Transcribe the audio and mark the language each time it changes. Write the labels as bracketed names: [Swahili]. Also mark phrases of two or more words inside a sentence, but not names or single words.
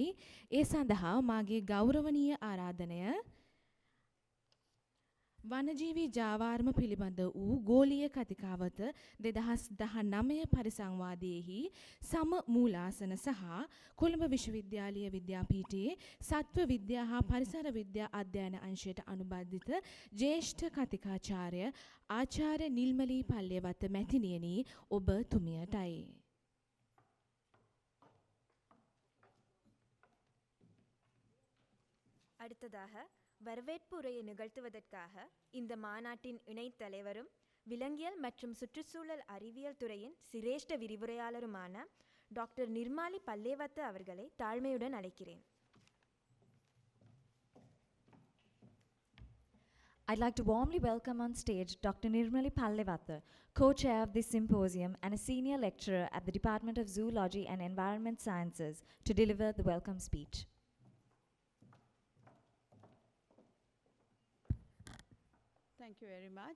[Sinhala] ඒ සඳහා මාගේ ගෞරවනීය ආරාධනය වනජීවී ජාවාරම පිළිබඳ වූ ගෝලීය කතිකාවත 2019 පරිසංවාදයේහි සම මූලාසන සහ කොළඹ විශ්වවිද්‍යාලීය විද්‍යාපීඨයේ සත්ව විද්‍යා හා පරිසර විද්‍යා අධ්‍යයන අංශයට අනුබද්ධිත ජ්‍යෙෂ්ඨ කතිකාචාර්ය ආචාර්ය නිල්මලී පල්ලේවත්ත මැතිණියනි ඔබ තුමියටයි. [Tamil] அடுத்ததாக வரவேற்பு உரையை நிகழ்த்துவதற்காக இந்த மாநாட்டின் இணைத் தலைவரும் விலங்கியல் மற்றும் சுற்றுச்சூழல் அறிவியல் துறையின் சிரேஷ்ட விரிவுரையாளருமான டாக்டர் நிர்மாலி பல்லேவத்த அவர்களை தாழ்மையுடன் அழைக்கிறேன். [English] I'd like to warmly welcome on stage Dr. Nirmali Pallevatha, co-chair of this symposium and a senior lecturer at the Department of Zoology and Environment Sciences, to deliver the welcome speech. Thank you very much.